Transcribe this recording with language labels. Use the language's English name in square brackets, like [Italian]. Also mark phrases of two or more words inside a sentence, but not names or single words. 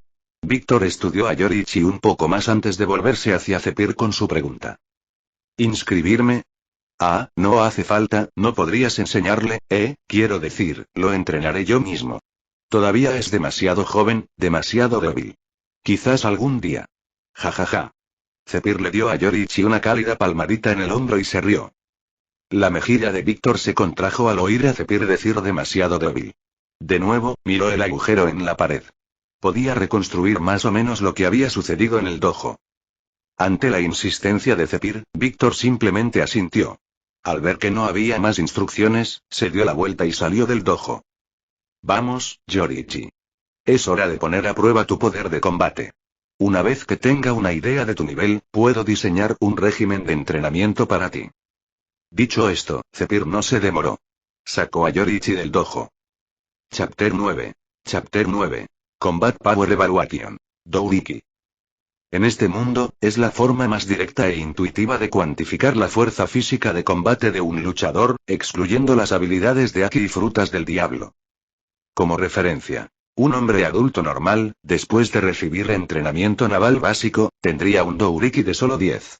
[Spanish] Víctor estudió a Yoriichi un poco más antes de volverse hacia Zephyr con su pregunta. ¿Inscribirme? Ah, no hace falta, no podrías enseñarle, quiero decir, lo entrenaré yo mismo. Todavía es demasiado joven, demasiado débil. Quizás algún día. Ja ja ja. Zephyr le dio a Yoriichi una cálida palmadita en el hombro y se rió. La mejilla de Víctor se contrajo al oír a Zephyr decir demasiado débil. De nuevo, miró el agujero en la pared. Podía reconstruir más o menos lo que había sucedido en el dojo. Ante la insistencia de Zephyr, Víctor simplemente asintió. Al ver que no había más instrucciones, se dio la vuelta y salió del dojo. Vamos, Yoriichi. Es hora de poner a prueba tu poder de combate. Una vez que tenga una idea de tu nivel, puedo diseñar un régimen de entrenamiento para ti. Dicho esto, Zephyr no se demoró. Sacó a Yoriichi del dojo. [English] Chapter 9. Chapter 9. Combat Power Evaluation. [Spanish] Douriki. En este mundo, es la forma más directa e intuitiva de cuantificar la fuerza física de combate de un luchador, excluyendo las habilidades de Aki y frutas del diablo. Como referencia. Un hombre adulto normal, después de recibir entrenamiento naval básico, tendría un Douriki de solo 10.